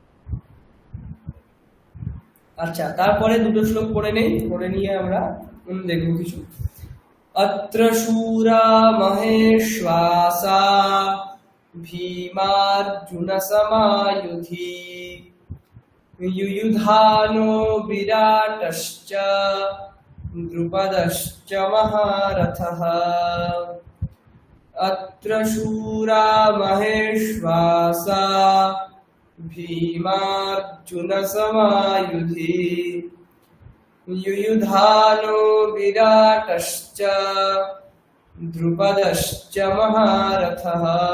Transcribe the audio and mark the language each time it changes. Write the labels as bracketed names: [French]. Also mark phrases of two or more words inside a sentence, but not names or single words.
[Bangla] আচ্ছা, তারপরে দুটো শ্লোক পড়ে নেই, পড়ে নিয়ে আমরা দেখবো কিছু। [Sanskrit] অত্র শূরা মহেশ্বাসা ভীমার্জুন সমায়ুধি युयुधानो विराटश्च द्रुपदश्च महारथः। अत्र शूरा महेश्वासा भीमार्जुन समायुधि युयुधानो विराटश्च द्रुपदश्च महारथः।